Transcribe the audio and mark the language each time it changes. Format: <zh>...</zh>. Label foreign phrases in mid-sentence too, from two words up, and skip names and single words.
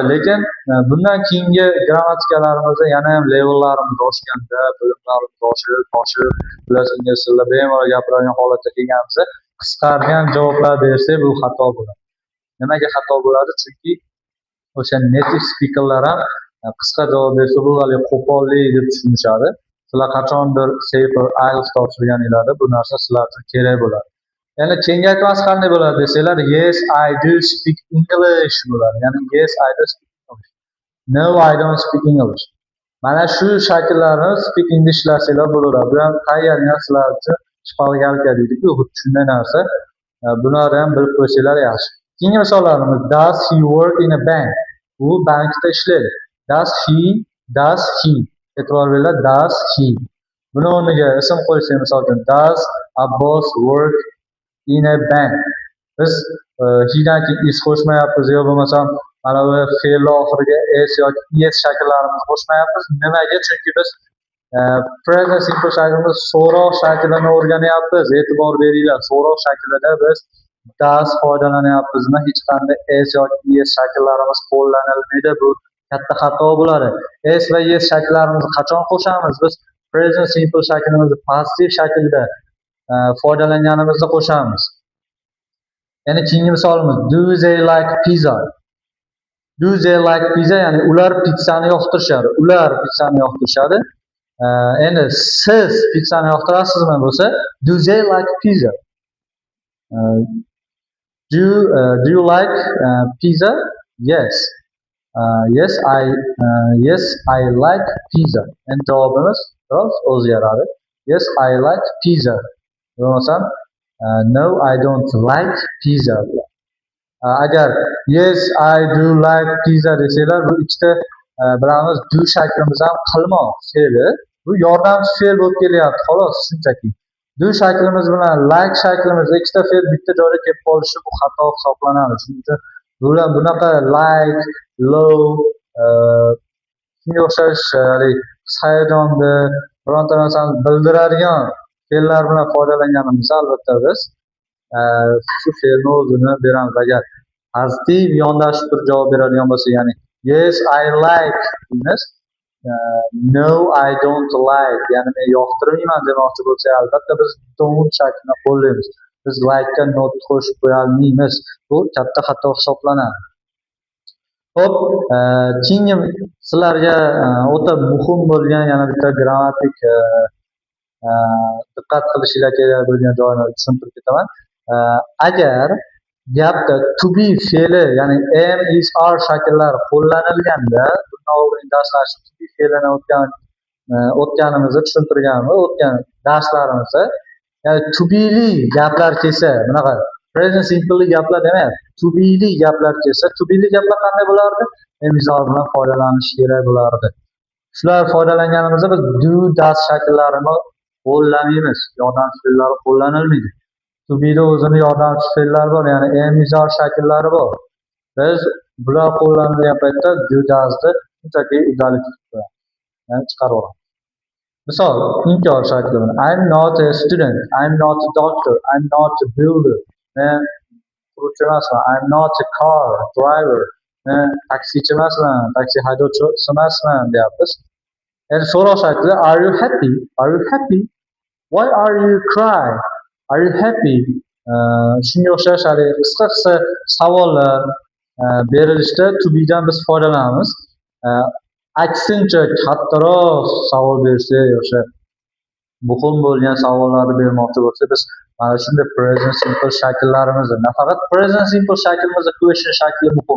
<uz>Lekin bundan keyingi grammatikalarimizda yana ham levellarimiz oshganda, bilimlarimiz oshib, ular ingliz tilida bemalol gapiradigan holatga kelganimizda qisqargan javoblar bersak bu xato bo'ladi. Nimaga xato bo'ladi? Chunki o'sha</uz> <en>native speakerlar</en> <uz>ham qisqa javob bersa bu hali qo'pollik deb tushunishadi. Sizlar qachondir Safer IELTS topshirganinglarda bu narsa sizlar uchun kerak bo'ladi. Ya'ni kengaytmasi qanday bo'ladi desanglar,</uz> <en>yes I do speak English</en> <uz>bo'ladi. Ya'ni</uz> <en>yes I do speak English. No I don't speak English.</en> <uz>Mana shu shakllarni</uz> <en>speak English</en> <uz>lasanglar bo'laveradi. Bu ham tayyorga sizlar uchun shpalgalka deydi-ku, xuddi shunday narsa. Bularni ham bilib qo'ysanglar yaxshi. Keyingi misollarimiz</uz> <en>does he work in a bank?</en> <uz>U bankda ishlaydi.</uz> <en>Does he</en> <uz>e'tibor beringlar,</uz> <en>does he.</en> <uz>Buni o'rniga ism qo'ysak, misol uchun</uz> <en>does Abbos work in a bank?</en> <uz>Biz he'dan keyin is qo'shmayapmiz yo bo'lmasam mana bu fe'lni oxiriga s yoki es shakllarimizni qo'shmayapmiz. Nimaga? Chunki biz</uz> <en>present simple</en> <uz>shaklimiz so'roq shaklini o'rganyapmiz. E'tibor beringlar, so'roq shaklida biz does foydalanyapmizmi? Hech qanday s yoki es shakllarimiz qo'llanilmaydi. Bu katta xato bo'ladi. S va es shakllarimizni qachon qo'shamiz? Biz</uz> <en>present simple</en> <uz>shaklimizni passiv shaklda foydalanganimizda qo'shamiz. Ya'ni keyingi misolimiz</uz> <en>do they like pizza? Do they like pizza?</en> <uz>Ya'ni ular pizzani yoqtirishadi. Ular pizzani yoqtirishadi. Endi siz pizzani yoqtirasizmi bo'lsa</uz> <en>do they like pizza? Do you like pizza? Yes. Yes, I like pizza.</en> <uz>Endi javobimiz biroz o'zgaradi.</uz> <en>Yes, I like pizza.</en> <uz>Bo'lmasam</uz> <en>no, I don't like pizza.</en> <uz>Agar</uz> <en>yes, I do like pizza</en> <uz>desanglar, bu ikkita bilamiz do shaklimiz ham qilmoq fe'li. Bu yordamchi fe'l bo'lib kelyapti, xolos shunchaki. Do shaklimiz bilan like shaklimiz ikkita fe'l bitta joyda kelib qolishi bu xato hisoblanadi. Shuning uchun bunaqa like, love, shunga o'xshash hayajonni, bironta narsani bildiradigan fe'llar bilan foydalanganimizda albatta biz shu fe'lni o'zini beramiz. Agar pozitiv yondashib turib javob beradigan bo'lsa, ya'ni</uz> <en>yes, I like</en> <uz>deymiz.</uz> <en>No, I don't like,</en> <uz>ya'ni men yoqtirmayman demoqchi bo'lsa, albatta biz don't shaklini qo'llaymiz. Biz like'ga not qo'shib qo'ya olmaymiz. Bu katta xato hisoblanadi. Xo'p, keyingi sizlarga o'ta muhim bo'lgan yana bitta grammatik diqqat qilishinglar kerak bo'lgan joyini tushuntirib ketaman. Agar gapda</uz> <en>to be</en> <uz>fe'li, ya'ni am, is, are shakllari qo'llanilganda, bundan oldingi darslarda</uz> <en>to be</en> <uz>fe'lini o'tganimizda tushuntirganmiz, o'tgan darslarimizda. Ya'ni</uz> <en>to be'li</en> <uz>gaplar kelsa, bunaqa</uz> <en>present simple</en> <uz>gaplar demayapti.</uz> <en>To be'li</en> <uz>gaplar kelsa,</uz> <en>to be'li</en> <uz>gaplar qanday bo'lardi? Am, is, are bilan foydalanish kerak bo'lardi. Shular foydalanganimizda biz do, does shakllarini qo'llamaymiz. Yordamchi fe'llar qo'llanilmaydi.</uz> <en>To be'da</en> <uz>o'zini yordamchi fe'llari bor, ya'ni am, is, are shakllari bor. Biz bular qo'llanilgan paytda do, does'ni shunchaki udalik chiqarib olamiz. Misol, inkor shakli bilan</uz> <en>I'm not a student, I'm not a doctor, I'm not a builder.</en> <uz>Men quruvchi emasman.</uz> <en>I'm not a car driver.</en> <uz>Men taksichi emasman, taksi haydovchisi emasman deyapmiz. Endi so'roq shakli</uz> <en>are you happy? Are you happy? Why are you cry? Are you happy?</en> <uz>Shunga o'xshash qisqa savollar berilishda to be'dan biz foydalanamiz. Aksincha kattaroq savol bersa, o'sha muhim bo'lgan savollarni bermoqchi bo'lsa, biz mana shunday</uz> <en>present simple</en> <uz>shakllarimizni, nafaqat</uz> <en>present simple</en> <uz>shaklimizni question shakli muhim.</uz>